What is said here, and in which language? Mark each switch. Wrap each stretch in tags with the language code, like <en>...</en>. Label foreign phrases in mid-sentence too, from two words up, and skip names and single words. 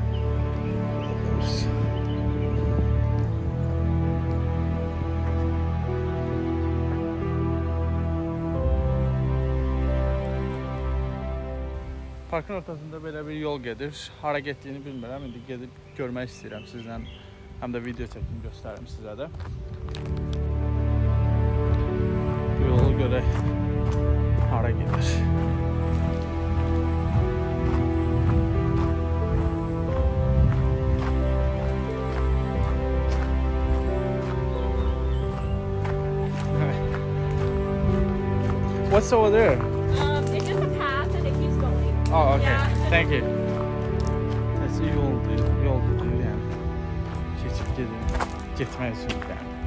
<az>Parkın ortasında belə bir yol gedir. Hara getdiyini bilmirəm. İndi gedib görmək istəyirəm sizlə. Həm də video çəkim göstərim sizə də. Bu yolu görək. Hara gedir.</az> <en>What's over there? It's just a path and it keeps going. Oh, okay. Yeah. Thank you. That's</en> <tr>yol diyor yani.</tr> <az>Keçib getmək üçün yani.</az>